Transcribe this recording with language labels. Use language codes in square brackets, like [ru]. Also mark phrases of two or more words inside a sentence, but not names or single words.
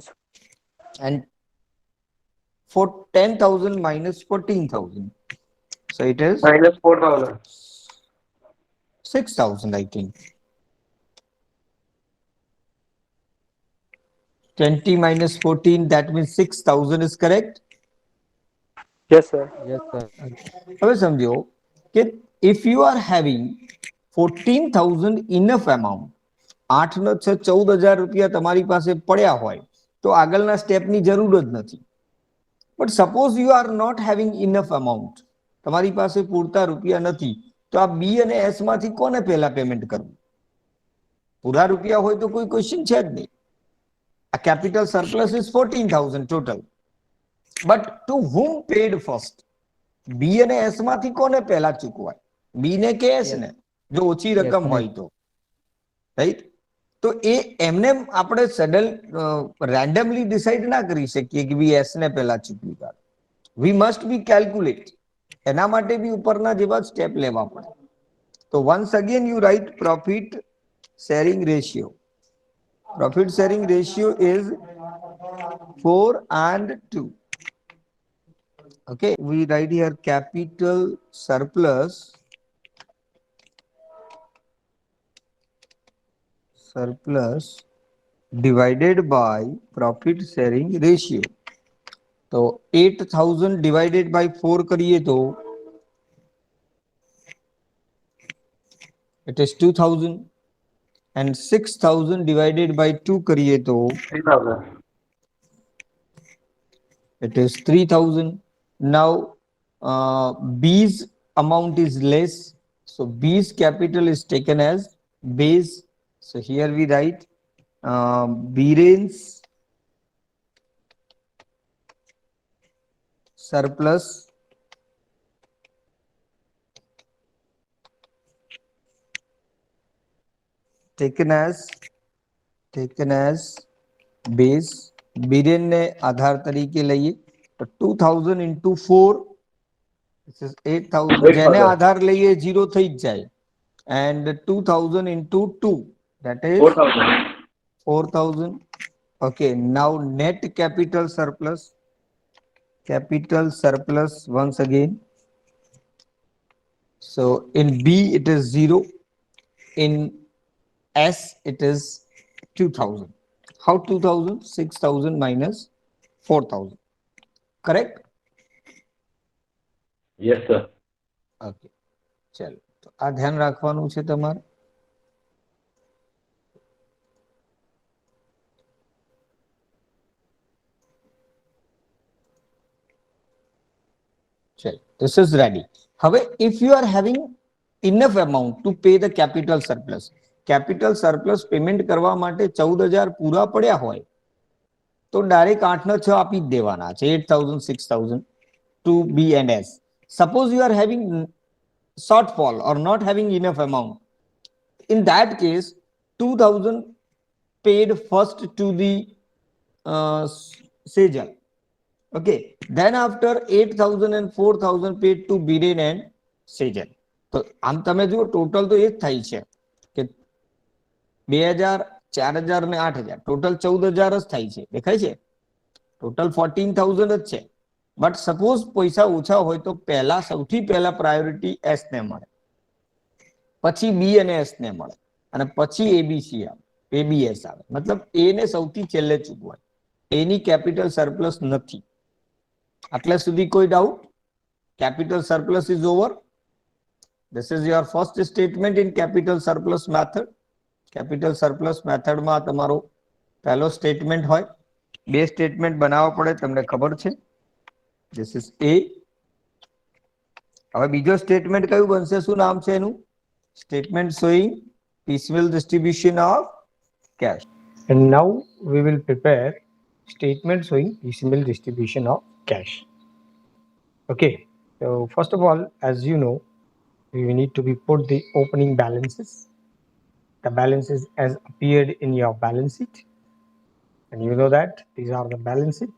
[en] And for 10,000 minus 14,000. So it is Minus 4,000. 6,000, I think. 20 minus 14, that means 6,000 is correct. Yes, sir. [gu] હવે સમજો કે [en] if you are having 14,000 enough amount, [gu] 8 નો 6 14,000 રૂપિયા તમારી પાસે પડ્યા હોય તો આગળના સ્ટેપની જરૂર જ નથી. [en] but suppose you are not having enough amount, [gu] તમારી પાસે પૂરતા રૂપિયા નથી, તો આ બી અને એસ માંથી કોને પહેલા પેમેન્ટ કરવું? પૂરા રૂપિયા હોય તો કોઈ ક્વેશ્ચન છે જ નહીં. [en] A capital surplus is 14,000 total. But to whom paid first? [gu] B અને S માંથી કોને પહેલા ચૂકવાય? B ને કે S ને? જો ઓછી રકમ હોય તો, રાઈટ? તો એ એમને આપણે [en] sudden randomly decide [gu] ના કરી શકીએ કે બી S ને પહેલા ચૂકવી કાઢો. [en] we must be calculate. [gu] એના માટે બી ઉપરના જેવા સ્ટેપ લેવા પડે. [en] તો once again you write profit sharing ratio. Profit sharing ratio is 4 and 2. Okay, we write here capital surplus divided by profit sharing ratio. So 8,000 divided by 4 [hi] करिए तो [en] it is 2,000. And 6,000 divided by 2 [hi] करिए तो [en] 3,000. it is 3,000. Now B's amount is less, so B's capital is taken as base. So here we write Biren's surplus taken as base. [hi] बिरेन ने आधार तरीके लिए तो 2000 [en] into 4 this is [hi] 8,000. [gu] જેને આધાર લઈએ 0 થઈ જ જાય. [en] And 2000 into 2 that is 4,000. Okay, now net capital surplus once again. So in B it is 0, in S it is 2,000. How 2,000? 6,000 minus 4,000. Correct? Yes, sir. [gu] Okay. ચલો તો આ ધ્યાન રાખવાનું છે તમારે. ચલો, [en] this is ready. [gu] હવે [en] if you are having enough amount to pay the capital surplus, capital surplus payment [gu] કરવા માટે 14,000 પૂરા પડ્યા હોય તો ડાયરેક્ટ 8 નો 6 આપી જ દેવાના છે, 8,000 6,000 [en] to B and S. Suppose you are having shortfall or not having enough amount, in that case 2,000 paid first to the Sejal. Okay, then after 8,000 and 4,000 paid to Biren and Sejal. [gu] તો આમ તમે જુઓ ટોટલ તો એ જ થાય છે કે 2,000 4,000 ને 8,000 ટોટલ 14,000 જ થાય છે. દેખાય છે? ટોટલ 14,000 જ છે. [en] but suppose [gu] પૈસા ઓછા હોય તો પહેલા સૌથી પહેલા પ્રાયોરિટી એસ ને મળે, પછી બી અને એસ ને મળે, અને પછી એબીસી આવે, એબીએસ આવે. મતલબ એ ને સૌથી છેલ્લે ચૂકવાય. એની [en] capital surplus [gu] નથી. આટલા સુધી કોઈ ડાઉટ? [en] capital surplus is over. This is your first statement in capital surplus method. Capital surplus method [gu] માં તમારો પહેલો સ્ટેટમેન્ટ હોય. બે સ્ટેટમેન્ટ બનાવવા પડે, તમને ખબર છે. [en] This is A. [gu] હવે બીજો સ્ટેટમેન્ટ કયું બનશે? શું નામ છે એનું? [en] Statement showing piecemeal distribution of cash. And now we will prepare statement showing piecemeal distribution of cash. Okay, so first of all, as you know, we need to be put the opening balances, the balances as appeared in your balance sheet, and you know that these are the balance sheet.